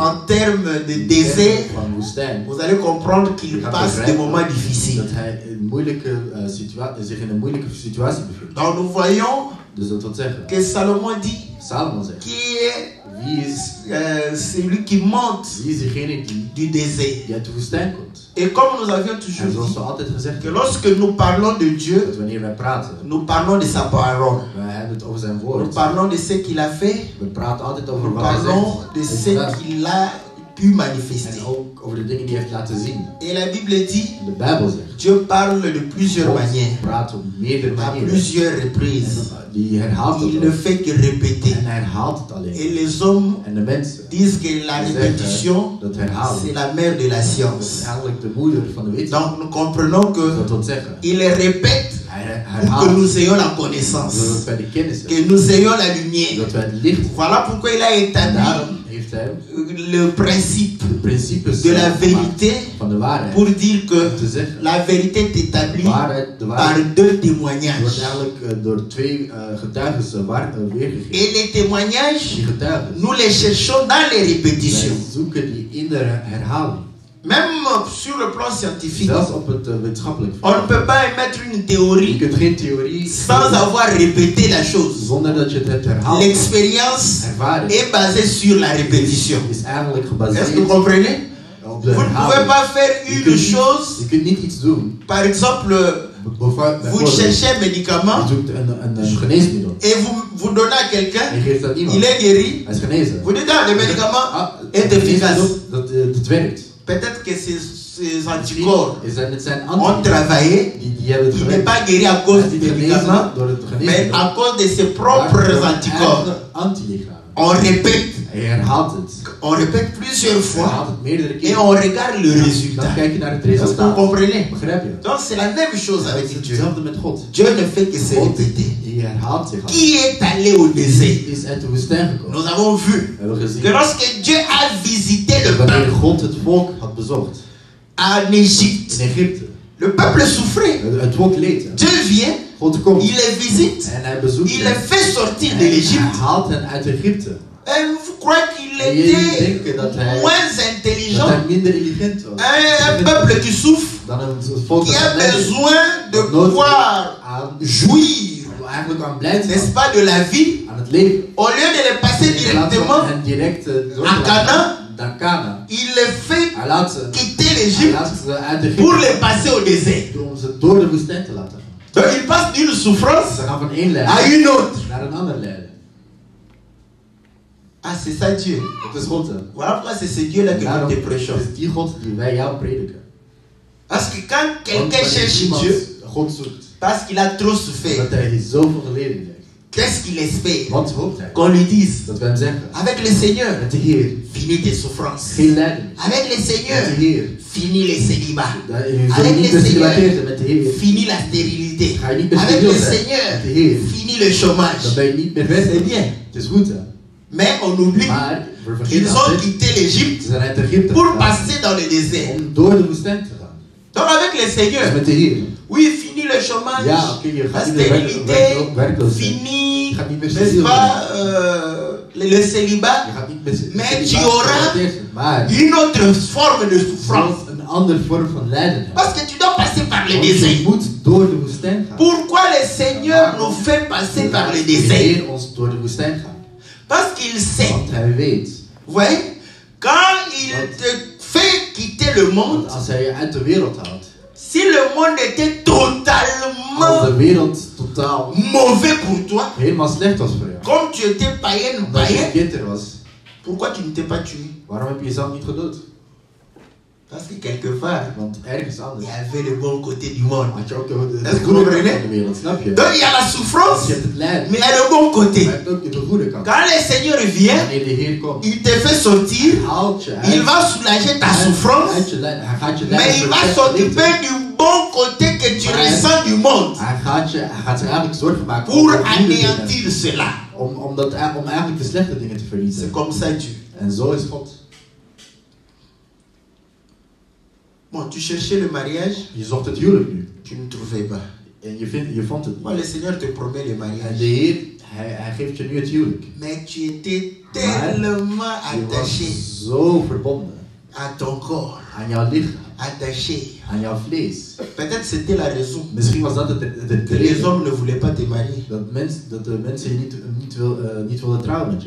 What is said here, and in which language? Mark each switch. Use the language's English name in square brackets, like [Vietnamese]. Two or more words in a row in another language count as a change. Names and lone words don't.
[French] en termes de [Dutch] in [French] désert, [Dutch] termen van woestijn, [French] vous allez comprendre qu'il [Dutch] je gaat [French] passe des [Dutch] begrijpen [French] moments difficiles. [Dutch] dat hij zich in een moeilijke situatie bevindt. [French] Donc nous voyons [Dutch] Dus dat wil zeggen, [French] que Salomon dit, [Dutch] Salomon zegt, [French] qui est [Dutch] wie is [French] celui qui monte [Dutch] diegene [French] du désert. [Dutch] die uit de woestijn komt? [French] Et comme nous avions [Dutch] En [French] toujours [Dutch] zoals [French] dit, [Dutch] we altijd gezegd [French] que [Dutch] hebben, [French] lorsque nous parlons de Dieu, [Dutch] dat wanneer wij praten, [French] nous parlons de sa parole. [Dutch] wij hebben het over zijn [French] Nous [Dutch] woord. [French] parlons de ce qu'il a fait. [Dutch] We praten altijd over [French] Nous [Dutch] wat hij [French] parlons de [Dutch] zegt. [French] ce qu'il a pu manifester. [Dutch] En ook over de dingen die hij heeft laten zien. [French] Et la Bible dit, [Dutch] En de Bijbel zegt, [French] Dieu parle de plusieurs [Dutch] God [French] manières, [Dutch] praat op meerdere [French] à [Dutch] manieren. [French] plusieurs reprises. [Dutch] En die herhaalt [French] Il [Dutch] het [French] ne [Dutch] ook. [French] fait que répéter. [Dutch] En hij herhaalt het [French] Et [Dutch] alleen. [French] les hommes [Dutch] En de mensen [French] disent que la répétition, [Dutch] dat herhalen, [French] c'est la mère de la [Dutch] dat is [French] science. [Dutch] eigenlijk de moeder van de wetenschap. [French] Donc nous comprenons que [Dutch] Dat wil zeggen, [French] il répète [Dutch] hij [French] pour que [Dutch] herhaalt [French] nous ayons la connaissance, [Dutch] zodat wij de kennis hebben, [French] que nous ayons la lumière. [Dutch] dat wij het licht. [French] Voilà pourquoi il a [Dutch] En [French] établi [Dutch] daarom heeft hij [French] le principe [Dutch] de principes [French] de la [Dutch] gemaakt [French] vérité [Dutch] van de waarheid. [French] pour dire que [Dutch] Om te zeggen, [French] la vérité est établie [Dutch] de [French] par [Dutch] waarheid [French] deux [Dutch] wordt [French] témoignages. [Dutch] eigenlijk door twee getuigen weergegeven. [French] Et les témoignages, [Dutch] Die getuigen, [French] nous les cherchons dans les [Dutch] wij [French] répétitions. [Dutch] zoeken die in de herhaling. [French] Même sur le plan scientifique, [Dutch] Zelfs op het wetenschappelijk [French] on ne [Dutch] vlak. [French] peut pas émettre une [Dutch] Je [French] théorie [Dutch] kunt geen theorie [French] sans avoir répété la chose. [Dutch] zonder dat je het hebt herhaald. [French] L'expérience [Dutch] Ervaring [French] est basée sur la répétition. [Dutch] is eigenlijk [French] Est-ce que vous [Dutch] gebaseerd [French] comprenez? [Dutch] op de [French] Vous ne pouvez [Dutch] herhaling. [French] pas faire une chose, [Dutch] Je kunt niet iets doen. [French] par exemple, vous cherchez un médicament [Dutch] Je zoekt een geneesmiddel. [French] et vous donnez à quelqu'un, [Dutch] En je geeft dat iemand. [French] il est guéri. [Dutch] Hij is genezen. [French] Vous dites, ah, le médicament [Dutch] Ah, [French] est [Dutch] het [French] efficace. [Dutch] geneesmiddel, dat werkt. [French] Peut-être que ces anticorps [Dutch] Het zijn [French] ont travaillé. [Dutch] die hebben het [French] Il n'est [Dutch] gewerkt. [French] pas guéri à cause du médicament, [Dutch] door het [French] mais [Dutch] geneesmiddel. [French] à cause de ses [Dutch] Maar [French] propres [Dutch] door [French] anticorps. [Dutch] eigen antilichamen. [French] On répète, [Dutch] Hij herhaalt het. [French] plusieurs [Dutch] Hij [French] fois [Dutch] herhaalt het meerdere [French] et [Dutch] keren. [French] on regarde le [Dutch] Dan [French] résultat. [Dutch] kijk je naar het [French] Est-ce que vous [Dutch] resultaat. [French] comprenez? [Dutch] Begrijp je? [French] Donc c'est la même chose [Dutch] Het [French] avec [Dutch] is [French] Dieu. [Dutch] hetzelfde met God. [French] Dieu ne fait que se [Dutch] God [French] répéter. [Dutch] die herhaalt zich al. [French] Qui est allé au désert? [Dutch] Is uit de woestijn gekomen. [French] Nous avons vu [Dutch] We hebben gezien. [French] que lorsque Dieu a visité le [Dutch] Wanneer [French] peuple [Dutch] God het volk had bezocht [French] en Égypte, [Dutch] in Egypte. [French] le peuple souffrait. [Dutch] Het volk leed. Hè. [French] Dieu vient, [Dutch] God komt [French] il les visite, [Dutch] en hij bezoekt [French] il [Dutch] hen. [French] les fait sortir de [Dutch] En hij [French] l'Égypte. [Dutch] haalt hen uit Egypte. [French] Et vous croyez qu'il [Dutch] En jullie [French] était [Dutch] denken dat hij, [French] moins [Dutch] dat [French] intelligent? [Dutch] hij minder intelligent was. [French] Un peuple qui souffre, [Dutch] Dan een volk [French] qui [Dutch] dat [French] a [Dutch] aan lijdt. [French] besoin de pouvoir [Dutch] Aan, [French] jouir, [Dutch] eigenlijk aan blijdschap. [French] n'est-ce pas, de la vie, [Dutch] Aan het leven. [French] au lieu de les passer [Dutch] In plaats van [French] directement, [Dutch] hen direct door [French] à [Dutch] te laten [French] Canaan, [Dutch] naar Kana. [French] il les fait [Dutch] Hij laat ze, [French] quitter [Dutch] hij [French] l'Égypte [Dutch] laat ze uit [French] pour [Dutch] Egypte [French] les passer au désert. [Dutch] om ze door de woestijn te laten gaan. [French] Donc ils passent d'une souffrance [Dutch] Ze gaan van één [French] à [Dutch] lijden [French] une autre. [Dutch] naar een ander lijden. [French] Ah, c'est ça Dieu. [Dutch] Dat is God. Hè. [French] Voilà pourquoi c'est ce Dieu-là que [Dutch] Daarom [French] nous te prêchons. [Dutch] is die God die wij jou prediken. [French] Parce que quand [Dutch] Want [French] quelqu'un [Dutch] wanneer [French] cherche [Dutch] iemand [French] Dieu, [Dutch] God zoekt, [French] parce qu'il a trop souffert, [Dutch] dat hij zoveel geleden heeft. [French] qu'est-ce qu'il espère? [Dutch] Wat hoopt hij? [French] Qu'on lui dise, [Dutch] Dat wij hem zeggen. [French] avec le Seigneur, [Dutch] Met de Heer. [French] finis tes souffrances. [Dutch] Geen lijden. [French] Avec le [Dutch] Met de [French] Seigneur, [Dutch] Heer. [French] finis les célibats. [Dutch] Je zult [French] Avec [Dutch] niet [French] le [Dutch] gecelibateerd [French] Seigneur, [Dutch] zijn met de Heer. [French] finis la stérilité. [Dutch] Ga je niet meer [French] Avec [Dutch] steriel [French] le [Dutch] zijn [French] Seigneur, [Dutch] met de Heer. [French] finis le chômage. [Dutch] Dan ben je niet meer [French] C'est [Dutch] weg. [French] bien. [Dutch] Het is goed hè. [French] Mais on oublie [Dutch] Maar we vergeten [French] qu'ils ont [Dutch] altijd. [French] quitté l'Égypte [Dutch] Ze zijn uit Egypte [French] pour [Dutch] gegaan [French] passer dans le désert. [Dutch] om door de woestijn te gaan. [French] Donc avec le [Dutch] Dus [French] Seigneur, [Dutch] met de Heer. [French] oui, fini le chômage, [Dutch] Ja, oké, je [French] la [Dutch] gaat niet meer [French] stérilité, [Dutch] werkloos zijn. [French] fini, [Dutch] Je gaat niet meer [French] n'est-ce [Dutch] steriel [French] pas, [Dutch] zijn. [French] le célibat, [Dutch] Je gaat niet meer [French] Mais [Dutch] celibaat [French] tu auras [Dutch] gerelateerd zijn. Maar [French] une autre forme de [Dutch] je [French] souffrance. [Dutch] zult een andere vorm van lijden hebben. [French] Parce que tu dois passer par le [Dutch] Want je [French] désert. [Dutch] moet door de woestijn gaan. [French] Pourquoi le Seigneur nous fait passer par le [Dutch] De [French] désert? [Dutch] Heer ons door de woestijn gaan. [French] Parce qu'il sait, [Dutch] Want hij weet. [French] vous voyez, quand il te fait quitter le monde, [Dutch] Want als hij je uit de wereld haalt. [French] si le monde était [Dutch] Als de [French] totalement [Dutch] wereld totaal [French] mauvais pour toi, [Dutch] helemaal slecht was voor jou. [French] comme tu étais païen ou [Dutch] Omdat je [French] païen, [Dutch] een kinder was. [French] pourquoi tu ne t'es pas tué? [Dutch] Waarom heb je jezelf niet gedood? [French] Parce que quelque part, [Dutch] Want ergens [French] il [Dutch] anders [French] y avait le bon côté du monde. [Dutch] had je ook de [French] Est-ce que [Dutch] goede [French] vous [Dutch] kant [French] comprenez? [Dutch] van de wereld, snap je? [French] Donc il y a la [Dutch] Dus [French] souffrance, [Dutch] je hebt het lijden, [French] mais il y a le bon [Dutch] maar [French] côté. [Dutch] je hebt ook de goede kant. [French] Quand le Seigneur vient, [Dutch] Wanneer de Heer komt, [French] il te fait sortir, [Dutch] haalt je [French] il [Dutch] uit, [French] va soulager ta souffrance, [Dutch] uit je lijden. Hij gaat je [French] mais [Dutch] lijden [French] il va [Dutch] verlichten. [French] s'occuper du bon côté que tu ressens du monde [Dutch] Hij gaat zich eigenlijk zorgen maken [French] pour [Dutch] over de goede dingen. [French] anéantir cela. [Dutch] Om eigenlijk de slechte dingen te [French] C'est [Dutch] verliezen. [French] comme ça Dieu. [Dutch] En zo is God. [French] Bon, tu cherchais le mariage, [Dutch] Je zocht het huwelijk nu. [French] tu ne trouvais pas. [Dutch] En je vond het [French] Moi, [Dutch] niet. [French] le Seigneur te promet le [Dutch] En [French] mariage. [Dutch] de Heer, hij geeft je nu het huwelijk. [French] Mais tu étais tellement [Dutch] Je was [French] attaché [Dutch] zo verbonden [French] à ton corps, [Dutch] aan jouw lichaam, [French] attaché. [Dutch] aan jouw vlees. [French] Peut-être c'était la raison [Dutch] Misschien was dat de [French] que les [Dutch] reden [French] hommes ne voulaient pas te marier. [Dutch] dat de mensen je niet wilden trouwen met je.